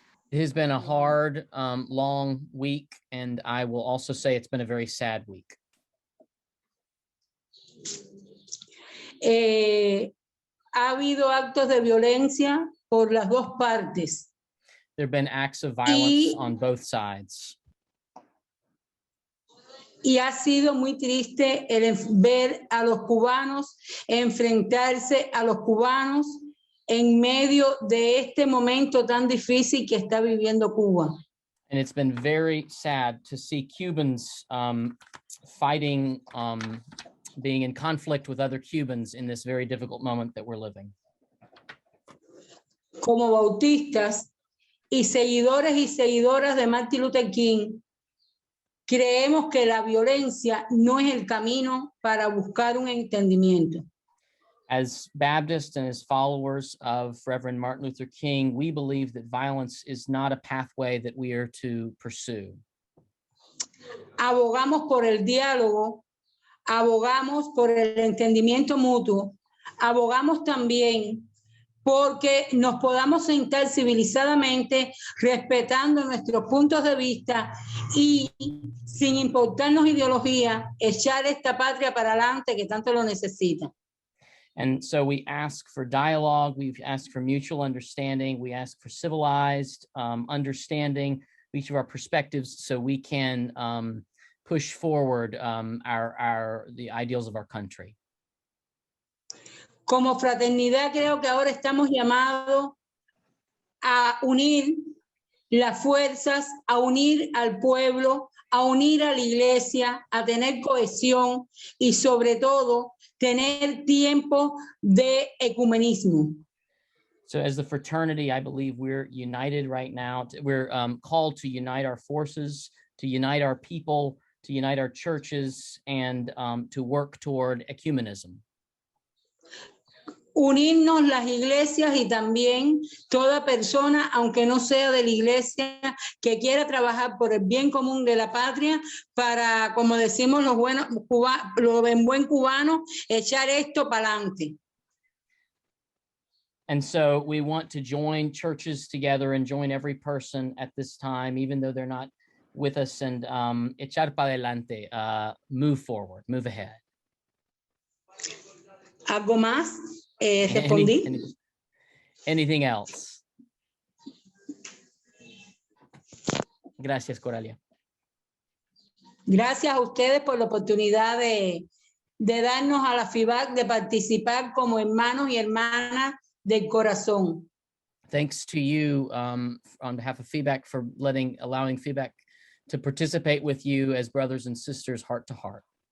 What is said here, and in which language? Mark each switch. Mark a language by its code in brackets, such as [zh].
[en] It has been a hard, long week, and I will also say it's been a very sad week. [es] Ha habido actos de violencia por las dos partes. [en] There have been acts of violence on both sides. [es] Y ha sido muy triste ver a los cubanos enfrentarse a los cubanos en medio de este momento tan difícil que está viviendo Cuba. [en] And it's been very sad to see Cubans fighting, being in conflict with other Cubans in this very difficult moment that we're living. [es] Como bautistas y seguidores y seguidoras de Martin Luther King, creemos que la violencia no es el camino para buscar un entendimiento. [en] As Baptists and as followers of Reverend Martin Luther King, we believe that violence is not a pathway that we are to pursue. [es] Abogamos por el diálogo, abogamos por el entendimiento mutuo, abogamos también porque nos podamos sentar civilizadamente, respetando nuestros puntos de vista y sin importarnos ideología, echar esta patria para adelante que tanto lo necesita. [en] And so we ask for dialogue, we've asked for mutual understanding, we ask for civilized understanding each of our perspectives so we can push forward the ideals of our country. [es] Como fraternidad creo que ahora estamos llamados a unir las fuerzas, a unir al pueblo, a unir a la iglesia, a tener cohesión y sobre todo tener tiempo de ecumenismo. [en] So as the fraternity, I believe we're united right now. We're called to unite our forces, to unite our people, to unite our churches, and to work toward ecumenism. [es] Unirnos las iglesias y también toda persona, aunque no sea de la iglesia, que quiera trabajar por el bien común de la patria para, como decimos los buenos los en buen cubano, echar esto para adelante. [en] And so we want to join churches together and join every person at this time, even though they're not with us, and [es] echar para adelante, [en] move forward, move ahead. [es] ¿Algo más? ¿Respondí? [en] Anything else? [es] Gracias, Coralia. Gracias a ustedes por la oportunidad de darnos a la FIBAC de participar como hermanos y hermanas del corazón. [en] Thanks to you on behalf of FIBAC for allowing FIBAC to participate with you as brothers and sisters heart to heart.